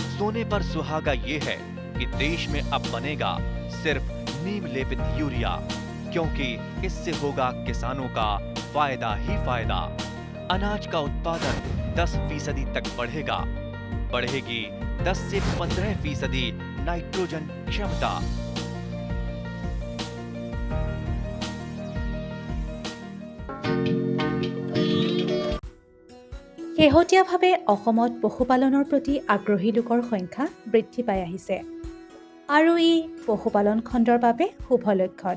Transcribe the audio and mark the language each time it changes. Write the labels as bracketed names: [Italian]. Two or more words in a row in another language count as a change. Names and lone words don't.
[Hindi] सोने पर सुहागा ये है कि देश में अब बनेगा सिर्फ नीम लेपित यूरिया, क्योंकि इससे होगा किसानों का फायदा ही फायदा। अनाज का उत्पादन 10% तक बढ़ेगा। बढ़ेगी 10 से 15% नाइट्रोजन क्षमता। [Assamese] শেহতীয়াভাৱে অসমত পশুপালনৰ প্ৰতি আগ্ৰহী লোকৰ সংখ্যা বৃদ্ধি পাই আহিছে আৰু ই পশুপালন খণ্ডৰ বাবে শুভ লক্ষণ।